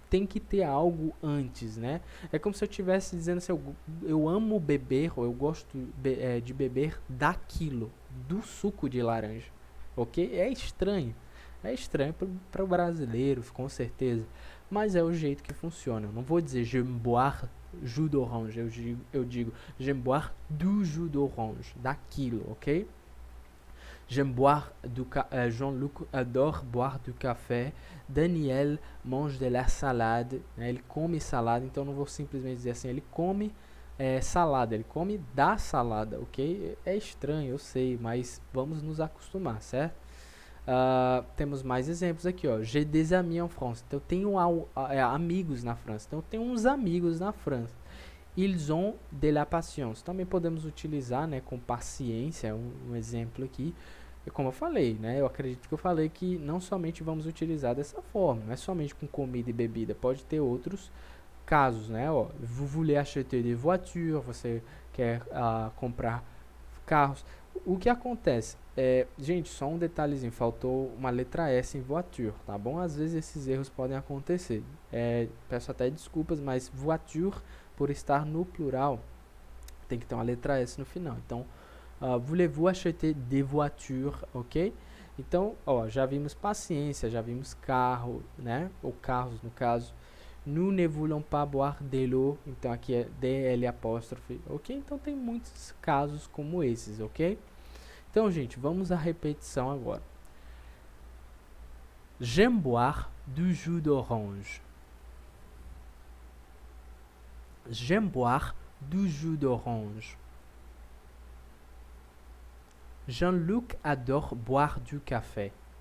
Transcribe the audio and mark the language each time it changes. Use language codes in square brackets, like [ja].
[pt] Tem que ter algo antes, né? É como se eu estivesse dizendo assim, eu amo beber, ou eu gosto de beber daquilo, do suco de laranja, ok? É estranho para o brasileiro, com certeza. Mas é o jeito que funciona. Eu não vou dizer [fr] j'aime boire jus d'orange. [pt] Eu digo [fr] j'aime boire du jus d'orange. [pt] Daquilo, [fr] ok? J'aime boire Jean-Luc adore boire du café. Daniel mange de la salade. Né? [pt] Ele come salada, então eu não vou simplesmente dizer assim, ele come salada, ele come da salada, ok? É estranho, eu sei, mas vamos nos acostumar, certo? Temos mais exemplos aqui, ó. [fr] J'ai des amis en France. [pt] Então eu tenho amigos na França. Então eu tenho uns amigos na França. [fr] Ils ont de la patience. [pt] Também podemos utilizar, né, com paciência, um exemplo aqui. E como eu falei, né, eu acredito que eu falei que não somente vamos utilizar dessa forma, não é somente com comida e bebida, pode ter outros casos, né, ó. [fr] Vous voulez acheter des voitures, [pt] você quer comprar carros. O que acontece? Gente, só um detalhezinho, faltou uma letra S em voiture, tá bom? Às vezes esses erros podem acontecer. Peço até desculpas, mas voiture, por estar no plural, tem que ter uma letra S no final. [fr] Então, voulez-vous acheter des voitures, ok? [pt] Então, ó, já vimos paciência, já vimos carro, né? Ou carros, no caso. [fr] Nous ne voulons pas boire de l'eau. [pt] Então, aqui é DL apóstrofe, ok? Então, tem muitos casos como esses, ok? Então, gente, vamos à repetição agora. [fr] J'aime boire du jus d'orange. J'aime boire du jus d'orange. Jean-Luc adore boire du café.